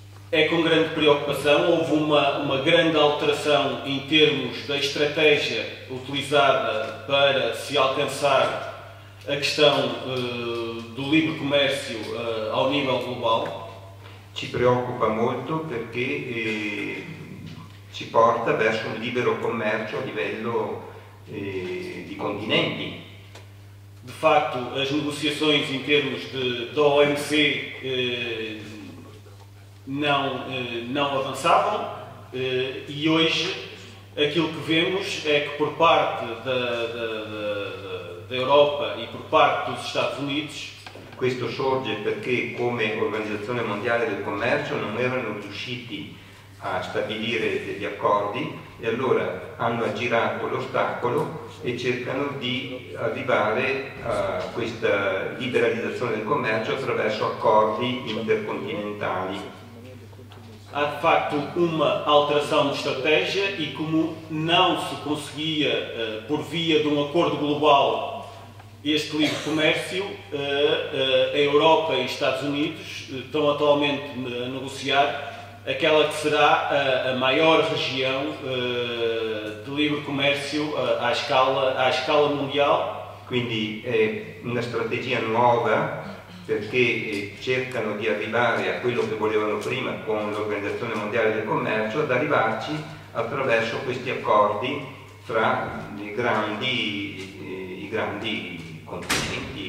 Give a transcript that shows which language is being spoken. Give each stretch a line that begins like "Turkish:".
Portuguese: É com grande preocupação, houve uma grande alteração em termos da estratégia utilizada para se alcançar a questão do livre comércio ao nível global.
Italian: Ci preoccupa molto perché ci porta verso un libero commercio a livello di continenti.
Portuguese: De facto, as negociações em termos da OMC não avançavam e hoje aquilo que vemos é que por parte da Europa e por parte dos Estados Unidos.
Italian: Questo sorge perché come Organizzazione Mondiale del Commercio non erano riusciti a stabilire degli accordi e allora hanno aggirato l'ostacolo e cercano di arrivare a questa liberalizzazione del commercio attraverso accordi intercontinentali.
Portuguese: Há de facto uma alteração de estratégia e como não se conseguia por via de um acordo global este livre comércio, a Europa e os Estados Unidos estão atualmente a negociar aquela que será a maior região de livre comércio à escala mundial.
Italian: Quindi è una strategia nuova perché cercano di arrivare a quello che volevano prima con l'Organizzazione Mondiale del Commercio, ad arrivarci attraverso questi accordi fra i grandi continenti.